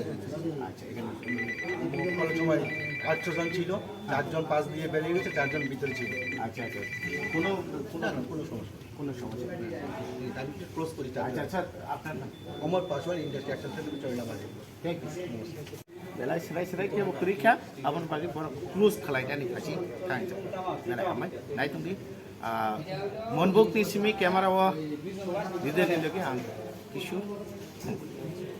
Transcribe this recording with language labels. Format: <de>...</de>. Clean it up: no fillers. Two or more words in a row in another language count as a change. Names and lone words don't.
<bn>আচ্ছা এখানে কোনো সময় 800 জন ছিল 4 জন পাস দিয়ে বেরিয়ে গেছে 4 জন ভিতরে ছিল আচ্ছা কোনো না কোনো সমস্যা কোনো সমস্যা নেই আমি ক্লোজ করি আচ্ছা স্যার আপনার নাম অমর পাসওয়ার্ড ইন্ডাস্ট্রি অ্যাকশন সেন্টার চড়লাবাড়ি</bn> <en>thank you</en> <brx>बेलाय सिराय के परीक्षा आबन बागे बर क्लोज खालायनानै फासि थांजा नालाय आमाय नायथुंदि मनबुक तिसिमि क्यामेरा व दिदे लगे आं किशोर</brx>